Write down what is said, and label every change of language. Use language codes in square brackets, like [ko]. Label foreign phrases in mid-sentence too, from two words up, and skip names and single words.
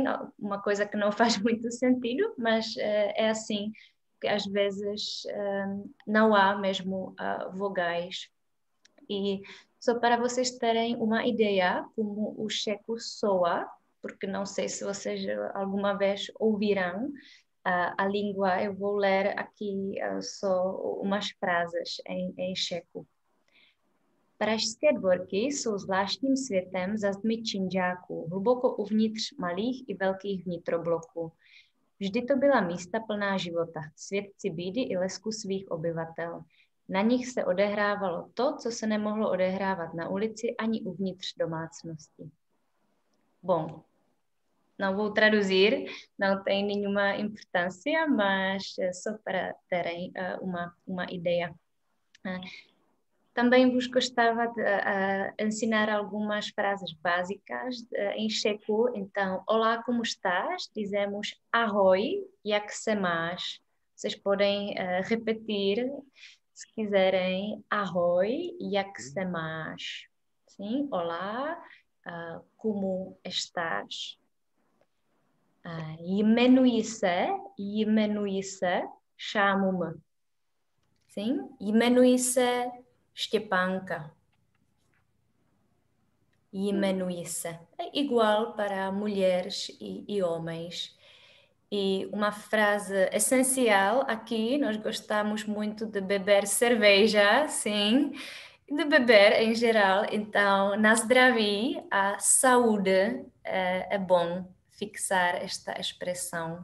[pt] Uma coisa que não faz muito sentido, mas é assim, que às vezes não há mesmo vogais. E só para vocês terem uma ideia como o checo soa porque não sei se vocês alguma vez ouvirão a língua. Eu vou ler aqui só umas frases em checo. [cs] Pražské dvorky jsou zvláštním světem za zdmi činžáků, hluboko uvnitř malých i velkých vnitrobloků. Vždy to byla místa plná života, svědci bídy i lesku svých obyvatel. Na nich se odehrávalo to, co se nemohlo odehrávat na ulici ani uvnitř domácnosti. [pt] Bom, não vou traduzir, não tem nenhuma importância, mas só para terem uma ideia. Também vos gostava de ensinar algumas frases básicas em checo. Então, olá, como estás? Dizemos [cs] ahoj, jak se máš? [pt] Vocês podem repetir, se quiserem, [cs] ahoj, jak se máš? [pt] Sim, olá, como estás? [cs] Jmenuji se, chamo-me. [pt] Sim, [cs] jmenuji se Štěpánka. Jmenuji se. [pt] É igual para mulheres e homens. E uma frase essencial aqui, nós gostamos muito de beber cerveja, sim, de beber em geral. Então, [cs] na zdraví, [pt] a saúde é bom fixar esta expressão.